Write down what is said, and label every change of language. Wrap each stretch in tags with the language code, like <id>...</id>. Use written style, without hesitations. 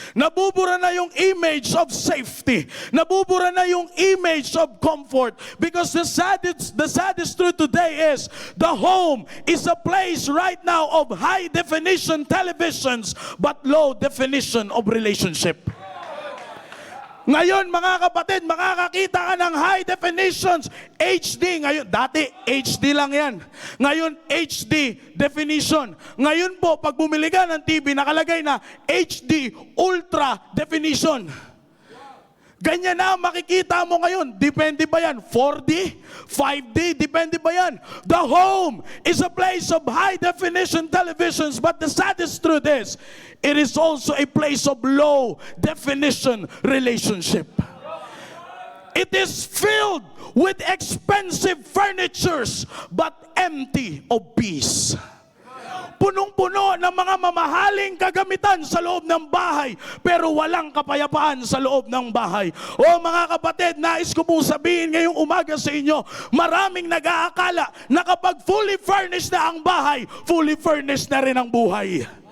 <tl>Nabubura na yung</tl> <en>image of safety.</en> <tl>Nabubura na yung</tl> <en>image of comfort. Because the saddest truth today is the home is a place right now of high definition televisions but low definition of relationship.</en> <tl>Ngayon, mga kapatid, makakakita ka ng high definitions, HD. Ngayon, dati HD lang yan. Ngayon, HD definition. Ngayon po, pag bumili ka ng TV, nakalagay na HD Ultra Definition. Ganyan na makikita mo ngayon. Depende ba yan? 4D? 5D? Depende ba yan?</tl> <en>The home is a place of high definition televisions, but the saddest truth is, it is also a place of low definition relationship. It is filled with expensive furnitures, but empty of peace.</en> <tl>Punong-puno ng mga mamahaling kagamitan sa loob ng bahay, pero walang kapayapaan sa loob ng bahay. O mga kapatid, nais ko pong sabihin ngayong umaga sa inyo, maraming nag-aakala na kapag fully furnished na ang bahay, fully furnished na rin ang buhay.</tl>